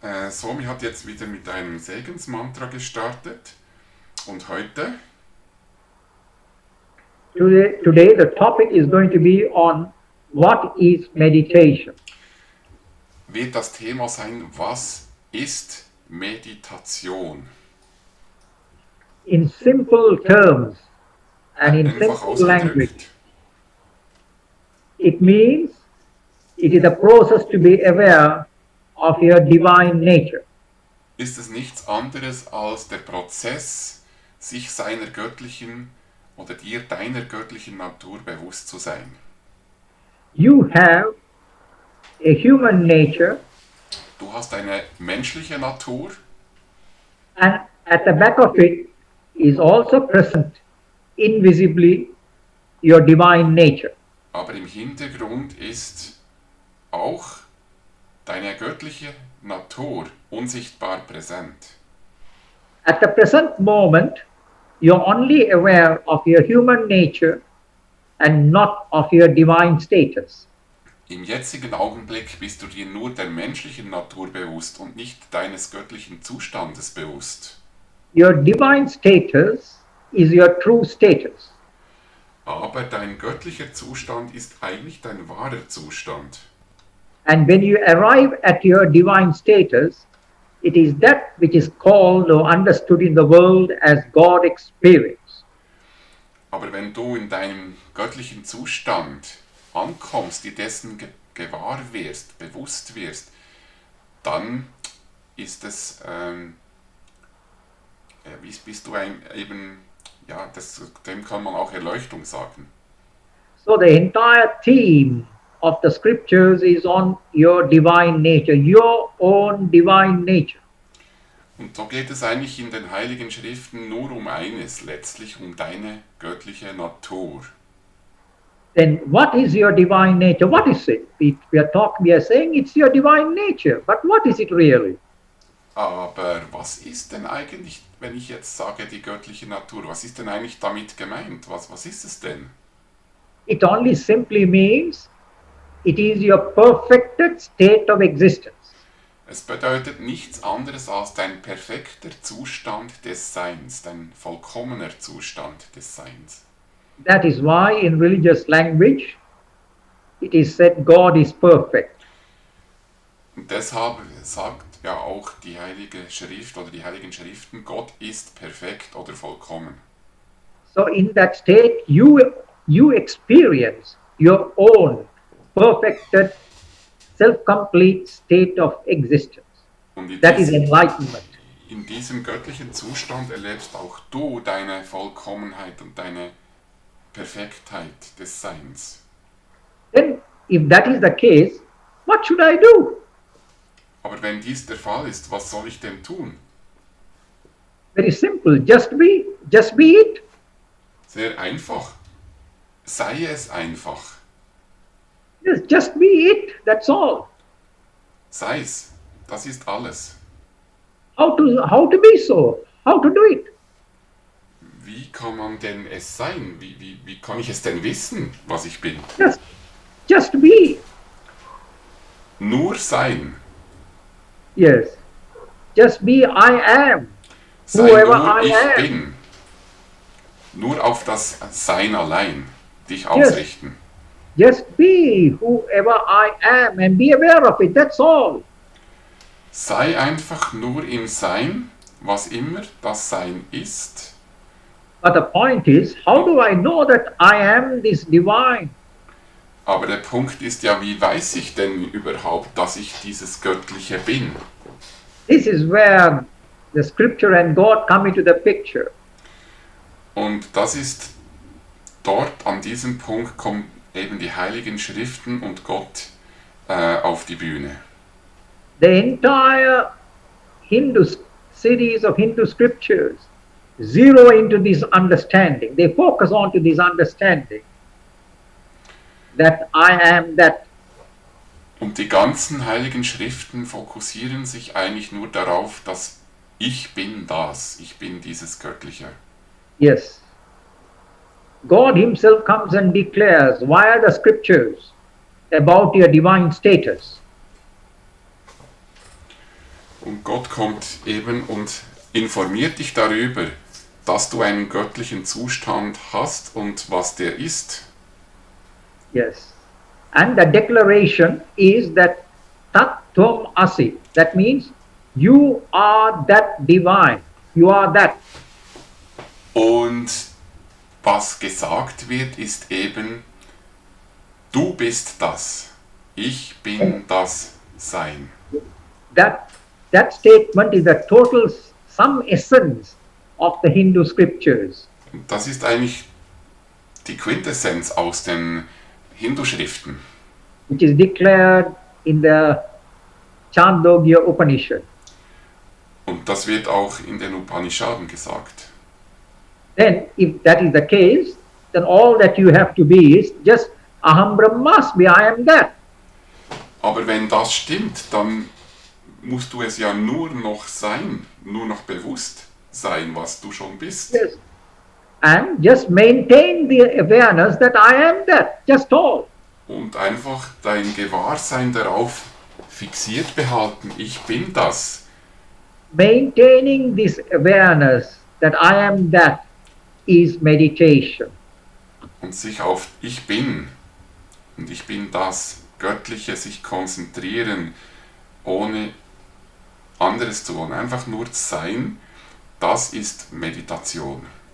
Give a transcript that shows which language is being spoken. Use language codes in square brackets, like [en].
[de] Swami hat jetzt wieder mit einem Segensmantra gestartet. Und heute [en] today the topic is going to be on what is meditation. [de] wird das Thema sein, was ist Meditation? [en] In simple terms and in [de] Einfach [en] simple language, [de] ausgedrückt. [en] it means it is a process to be aware of your divine nature. [de] Ist es nichts anderes als der Prozess, sich seiner göttlichen oder dir deiner göttlichen Natur bewusst zu sein. [en] You have a human nature, [de] Du hast eine menschliche Natur [en] and at the back of it is also present invisibly your divine nature. [de] aber im Hintergrund ist auch deine göttliche Natur unsichtbar präsent. [en] At the present moment, you're only aware of your human nature and not of your divine status. [de] Im jetzigen Augenblick bist du dir nur der menschlichen Natur bewusst und nicht deines göttlichen Zustandes bewusst. [en] Your divine status is your true status. [de] Aber dein göttlicher Zustand ist eigentlich dein wahrer Zustand. [en] And when you arrive at your divine status, it is that which is called or understood in the world as God experience. [de] Aber wenn du in deinem göttlichen Zustand ankommst, dir dessen gewahr wirst, bewusst wirst, dann ist es, bist du eben, ja, dem kann man auch Erleuchtung sagen. [en] So the entire theme of the scriptures is on your divine nature, your own divine nature. [de] Und so geht es eigentlich in den Heiligen Schriften nur um eines, letztlich um deine göttliche Natur. [en] Then what is your divine nature? What is it? We are saying it's your divine nature, but what is it really? [de] Aber was ist denn eigentlich, wenn ich jetzt sage, die göttliche Natur, was ist denn eigentlich damit gemeint? Was ist es denn? [en] It only simply means it is your perfected state of existence. [de] Es bedeutet nichts anderes als dein perfekter Zustand des Seins, dein vollkommener Zustand des Seins. [en] That is why in religious language it is said God is perfect. [de] Und deshalb sagt ja auch die Heilige Schrift oder die Heiligen Schriften, Gott ist perfekt oder vollkommen. [en] So in that state you experience your own perfected self-complete state of existence. [de] Und [en] That is enlightenment. [de] in diesem göttlichen Zustand erlebst auch du deine Vollkommenheit und deine Perfektheit des Seins. [en] Then if that is the case, what should I do? [de] Aber wenn dies der Fall ist, was soll ich denn tun? [en] Very simple, just be it. [de] Sehr einfach. Sei es einfach. [en] Yes, just be it, that's all. [de] Sei es. Das ist alles. [en] How to be so? How to do it? [de] Wie kann man denn es sein? Wie kann ich es denn wissen, was ich bin? [en] Just be. [de] Nur sein. [en] Yes. Just be I am. [de] Sei [en] Whoever [de] nur [en] I [de] ich [en] am. [de] bin. Nur auf das Sein allein dich ausrichten. [en] Just be whoever I am and be aware of it, that's all. [de] Sei einfach nur im Sein, was immer das Sein ist, [en] But the point is, how do I know that I am this divine? [de] Aber der Punkt ist ja, wie weiß ich denn überhaupt, dass ich dieses Göttliche bin? [en] This is where the scripture and God come into the picture. [de] Und das ist dort, an diesem Punkt, kommen eben die Heiligen Schriften und Gott auf die Bühne. [en] The entire Hindu series of Hindu scriptures zero into this understanding. They focus on to this understanding that I am that. [de] Und die ganzen Heiligen Schriften fokussieren sich eigentlich nur darauf, dass ich bin das, ich bin dieses Göttliche. [en] Yes. God himself comes and declares via the scriptures about your divine status. [de] Und Gott kommt eben und informiert dich darüber, dass du einen göttlichen Zustand hast und was der ist. [en] Yes. And the declaration is that [sa] Tat Tvam Asi. [en] That means you are that divine. You are that. [de] Und was gesagt wird, ist eben, du bist das. Ich bin das Sein. [en] That statement is the total sum essence of the Hindu scriptures. [de] Und das ist eigentlich die Quintessenz aus den Hindu-Schriften. [en] Which is declared in the Chandogya Upanishad. [de] Und das wird auch in den Upanishaden gesagt. [en] Then, if that is the case, then all that you have to be is just [sa] Aham Brahmasmi, [en] I am that. [de] Aber wenn das stimmt, dann musst du es ja nur noch sein, nur noch bewusst sein, was du schon bist. [en] Yes. And just maintain the awareness that I am that, just all. [de] Und einfach dein Gewahrsein darauf fixiert behalten, ich bin das. [en] Maintaining this awareness that I am that is meditation. [de] Und sich auf ich bin und ich bin das Göttliche sich konzentrieren, ohne anderes zu wollen, einfach nur sein, das ist Meditation.